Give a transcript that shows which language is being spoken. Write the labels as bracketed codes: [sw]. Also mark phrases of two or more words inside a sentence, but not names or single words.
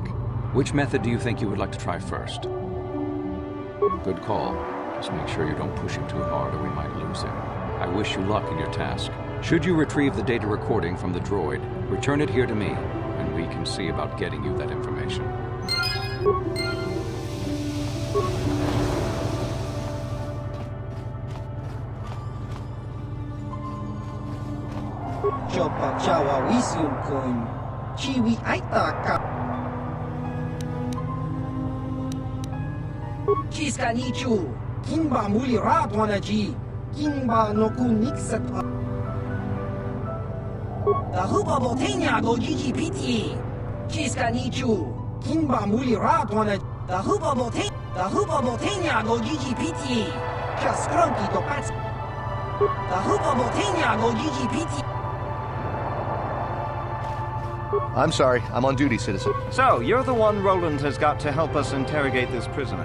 [en] Which method do you think you would like to try first? Good call. Just make sure you don't push him too hard or we might lose him. I wish you luck in your task. Should you retrieve the data recording from the droid, return it here to me, and we can see about getting you that information. Chopa chawa wisium coin. Chiwi aitaka. Kiska nichu. Kimba muli ratwanaji. Kimba noku nixat. The hupa botenya go gigi piti. Kiska nichu. Kimba muli ratwana. The hupa botenya go gigi piti. Kaskrunki to pats. The hupa botenya go gigi piti. I'm sorry, I'm on duty, citizen. So, you're the one Roland has got to help us interrogate this prisoner.